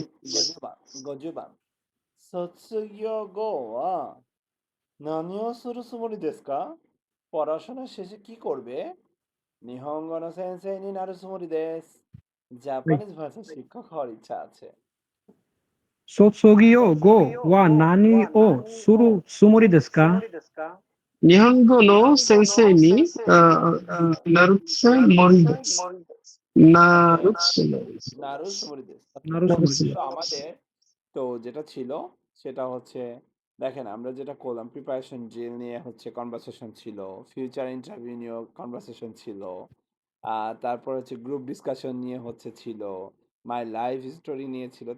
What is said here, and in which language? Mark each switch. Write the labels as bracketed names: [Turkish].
[Japanese] い、50番卒業後は何をするつもりですか? [Bangla] পড়াশোনা শেষে কি করবে? [Japanese] 日本語の先生になるつもりです。 [Bangla] জাপানিজ ভাষার শিক্ষক হওয়ার ইচ্ছা আছে। [Japanese] 卒業後は何をするつもりですか？日本語の先生になるつもりです。なるつもりです。 নারু সুমরিদেস। なるつもりです。 [Bangla] তো আমাদের তো যেটা ছিল সেটা হচ্ছে, দেখেন আমরা যেটা করলাম, প্রিপারেশন ড্রিল নিয়ে হচ্ছে কনভারসেশন ছিল, ফিউচার ইন্টারভিউ নিয়ে কনভারসেশন ছিল, তারপর হচ্ছে গ্রুপ ডিসকাশন নিয়ে হচ্ছে ছিল, মাই লাইফ স্টোরি নিয়ে ছিল।